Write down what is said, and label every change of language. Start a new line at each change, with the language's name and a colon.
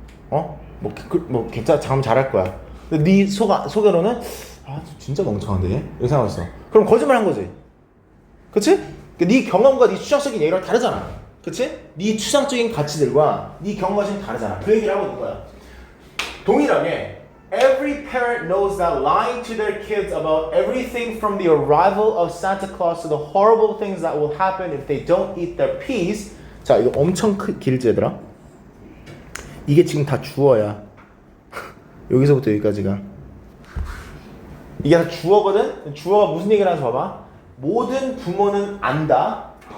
Korean: 뭐 괜찮아. 잠 잘할 거야. 근데 네 속으로는 진짜 멍청한데? 이렇게 생각했어. 그럼 거짓말 한 거지. 그치? 네 경험과 네 추상적인 얘기랑 다르잖아. 그치? 네 추상적인 가치들과 네 경험과 지금 다르잖아. 그 얘기를 하고 있는 거야. 동일하게
English: every parent knows that lying to their kids about everything from the arrival of Santa Claus to the horrible things that will happen if they don't eat their peas.
Korean: 자, 이거 엄청 길지 얘들아? 이게 지금 다 주어야. 여기서부터 여기까지가. 이게 다 주어거든? 주어가 무슨 얘기를 하는지 봐봐. 모든 부모는 안다.